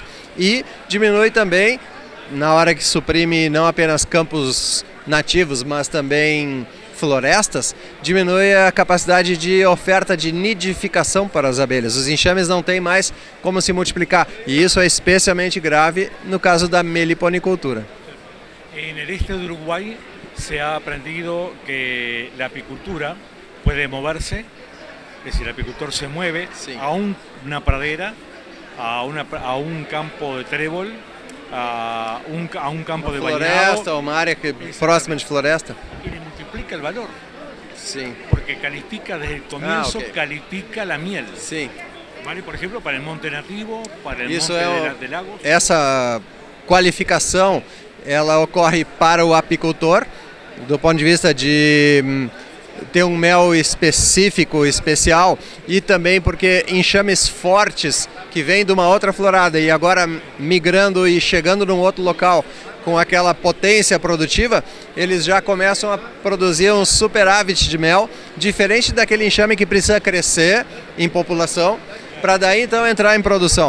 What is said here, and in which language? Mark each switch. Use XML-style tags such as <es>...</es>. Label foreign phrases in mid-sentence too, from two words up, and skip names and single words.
<pt>E diminui também, na hora que suprime não apenas campos nativos, mas também florestas, diminui a capacidade de oferta de nidificação para as abelhas. Os enxames não têm mais como se multiplicar, e isso é especialmente grave no caso da meliponicultura.</pt> <es>En el este de Uruguay se ha aprendido que la apicultura puede moverse, es decir, el apicultor se mueve a una pradera, a un campo de trébol, a un campo de</es> <pt>floresta, uma área próxima de floresta.</pt> <es>Y le multiplica el valor.</es> <pt>Sim.</pt> <es>Porque califica desde el comienzo, califica la miel.</es> <pt>Sim. Vale, por exemplo, para o Monte Nativo, para o Isso Monte de Lagos. Essa qualificação ela ocorre para o apicultor, do ponto de vista de ter um mel específico, especial, e também porque enxames fortes que vêm de uma outra florada e agora migrando e chegando num outro local com aquela potência produtiva, eles já começam a produzir um superávit de mel, diferente daquele enxame que precisa crescer em população, para daí então entrar em produção.</pt>